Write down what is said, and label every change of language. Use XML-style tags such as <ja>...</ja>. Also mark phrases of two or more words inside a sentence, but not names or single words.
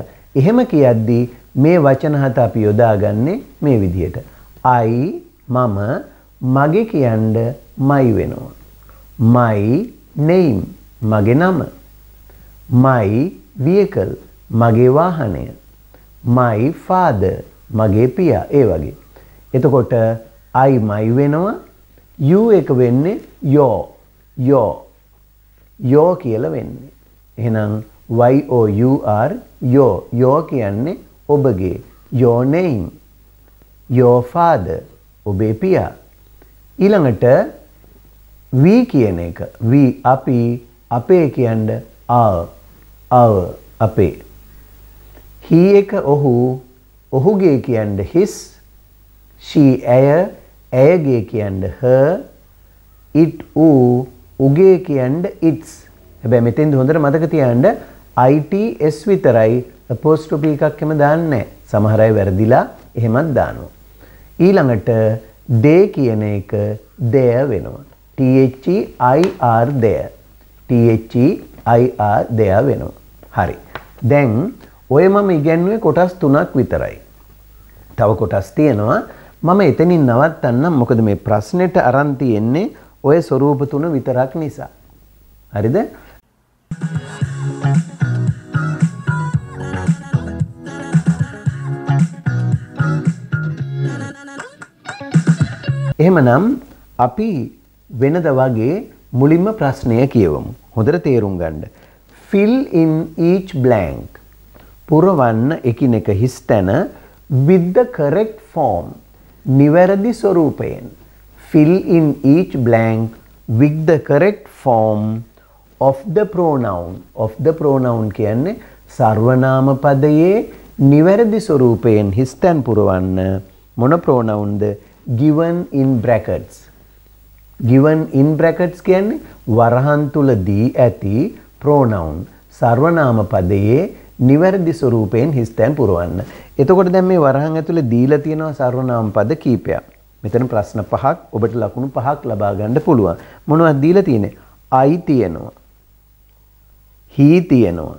<si>එහෙම කියද්දී මේ වචන හත අපි යොදාගන්නේ මේ විදිහට. I මම මගේ කියන්න my වෙනවා.</si> <en>My name</en> <si>මගේ නම.</si> <en>My vehicle</en> <si>මගේ වාහනය.</si> <en>My father</en> <si>මගේ පියා. ඒ වගේ. එතකොට</si> <en>I my</en> <si>වෙනවා. you එක වෙන්නේ your. your කියලා වෙන්නේ. එහෙනම්</si> <en>your your</en> <si>කියන්නේ ඔබගේ.</si> <en>your name your father</en> <si>ඔබේ පියා. ඊළඟට we කියන එක we අපි අපේ කියන්නේ our අපේ. he එක ඔහු ඔහුගේ කියන්නේ his. she ඇයගේ කියන්නේ her. it උගේ කියන්නේ its. හැබැයි මෙතෙන්ද හොඳට මතක තියාගන්න its විතරයි apostrophe එකක් එම දාන්නේ නැහැ. සමහර අය වැරදිලා එහෙමත් දානවා. ඊළඟට they කියන එක there වෙනවා.</si> <en>there there</en> <si>වෙනවා. හරි. දැන් ඔය මම ඉගෙනුවේ කොටස් 3ක් විතරයි. තව කොටස් තියෙනවා. මම එතනින් නවත්තන්නම්. මොකද මේ ප්‍රශ්නෙට අරන් තියෙන්නේ ඔය ස්වරූප 3 විතරක් නිසා. හරිද? එහෙමනම් අපි වෙනද වගේ මුලින්ම ප්‍රශ්නය කියවමු. හොඳට තේරුම් ගන්න.</si> <en>fill in each blank.</en> <si>පුරවන්න එකිනෙක හිස් තැන</si> <en>with the correct form.</en> <si>නිවැරදි ස්වරූපයෙන්.</si> <en>fill in each blank with the correct form of the pronoun. of the pronoun</en> <si>කියන්නේ සර්වනාම පදයේ නිවැරදි ස්වරූපයෙන් හිස් තැන් පුරවන්න මොන pronounද?</si> <en>given in brackets. given in brackets</en> <si>කියන්නේ වරහන් තුල දී ඇති pronoun සර්වනාම පදයේ නිවැරදි ස්වරූපයෙන් හිස් තැන් පුරවන්න. එතකොට දැන් මේ වරහන් ඇතුලේ දීලා තියෙනවා සර්වනාම පද කීපයක්. මෙතන ප්‍රශ්න 5ක් ඔබට ලකුණු 5ක් ලබා ගන්න පුළුවන්. මොනවද දීලා තියෙන්නේ? I තියෙනවා. he තියෙනවා.</si>